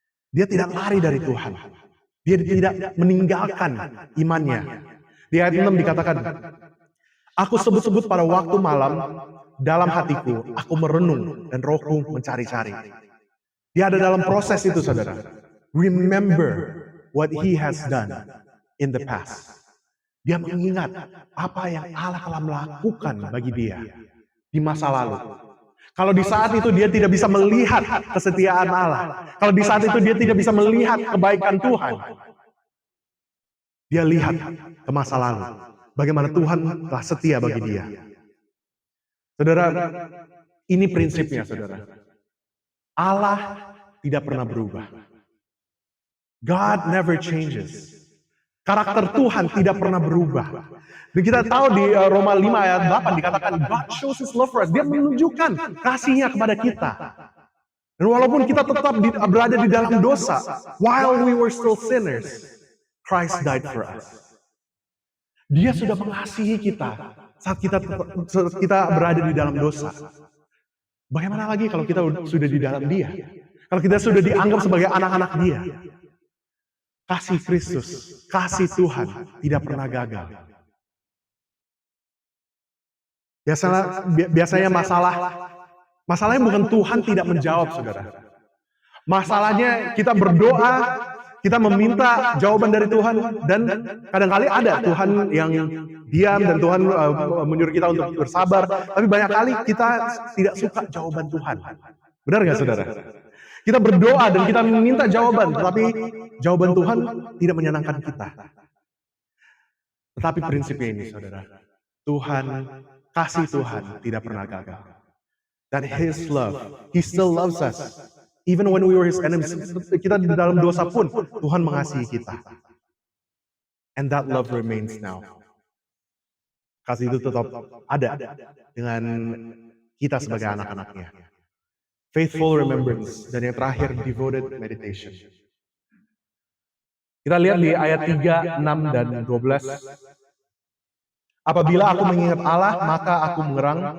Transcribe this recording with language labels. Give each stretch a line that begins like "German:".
Indonesian: Dia tidak lari dari Tuhan. Dia tidak meninggalkan imannya. Di ayat 6 dikatakan, aku sebut-sebut pada waktu malam, dalam hatiku, aku merenung dan rohku mencari-cari. Dia ada dalam proses itu, saudara.
English: Remember what he has done in the past.
Indonesian: Dia mengingat apa yang Allah telah melakukan bagi dia di masa lalu. Kalau di saat itu dia tidak bisa melihat kesetiaan Allah. Kalau di saat itu dia tidak bisa melihat kebaikan Tuhan. Dia lihat ke masa lalu. Bagaimana Tuhan telah setia bagi dia. Saudara, ini prinsipnya, saudara. Allah tidak pernah berubah.
English: God never changes.
Indonesian: Karakter Tuhan tidak pernah berubah. Dan kita tahu di Roma 5 ayat 8 dikatakan,
English: God shows His love for us.
Indonesian: Dia menunjukkan kasihnya kepada kita. Dan walaupun kita tetap berada di dalam dosa,
English: while we were still sinners, Christ died for us.
Indonesian: Dia sudah mengasihi kita saat kita berada di dalam dosa. Bagaimana lagi kalau kita sudah di dalam Dia? Kalau kita sudah dianggap sebagai anak-anak Dia. Kasih Kristus, kasih Tuhan tidak pernah gagal. Biasanya masalahnya bukan Tuhan tidak menjawab, saudara. Masalahnya kita berdoa, kita meminta jawaban dari Tuhan, dan kadang-kali ada Tuhan yang diam dan Tuhan menyuruh kita untuk bersabar. Tapi banyak kali kita tidak suka jawaban Tuhan. Benar nggak, saudara? Kita berdoa dan kita meminta jawaban, tetapi jawaban Tuhan tidak menyenangkan kita. Tetapi prinsipnya ini, saudara, Tuhan, kasih Tuhan tidak pernah gagal.
English: Dan His love, He still loves us. Even when we were His enemies,
Indonesian: kita di dalam dosa pun, Tuhan mengasihi kita.
English: And that love remains now.
Indonesian: Kasih itu tetap ada dengan kita sebagai anak-anaknya.
English: Faithful remembrance,
Indonesian: dan yang terakhir,
English: devoted meditation.
Indonesian: Kita lihat di ayat 3, 6, dan 12. Apabila aku mengingat Allah, maka aku mengerang.